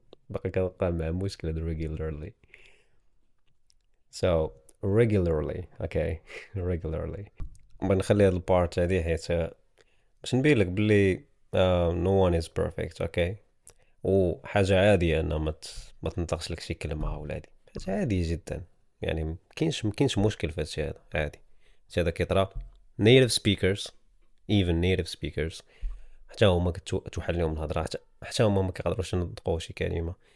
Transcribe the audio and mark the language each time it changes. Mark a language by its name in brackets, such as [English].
[Arabic] بقى كنوقع مع مشكلة regularly. [English] So regularly, okay, regularly. [Arabic] بنخلي هاد البارت هادي حيت باش نبين لك بلي [English] no one is perfect, okay. [Arabic] وحاجة عادية أن ما تنطقش لك شي كلمة ولا هادي حاجة عادية جدا، يعني مكينش مشكل في هادشي هذا، عادي. هذا كيطرا [English] native speakers, even native speakers [Arabic] حتى هما كتوحل لهم الهضرة، حتى هما ما كيقدروش ينطقوا شي كلمة.